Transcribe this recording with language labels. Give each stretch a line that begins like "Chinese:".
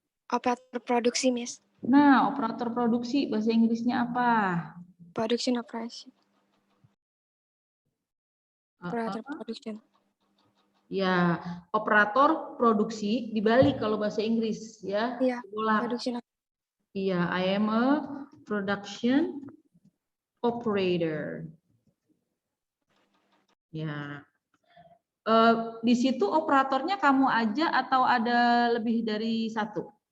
Indonesian: operator produksi, Miss. Nah, operator produksi bahasa Inggrisnya apa?
English: Production operation. Operator production.
Indonesian: Ya, operator produksi dibalik kalau bahasa Inggris, ya. Iya, Bola.
English: production. Iya, I am a production operator.
Indonesian: Ya. Di situ operatornya kamu aja atau ada lebih dari 1?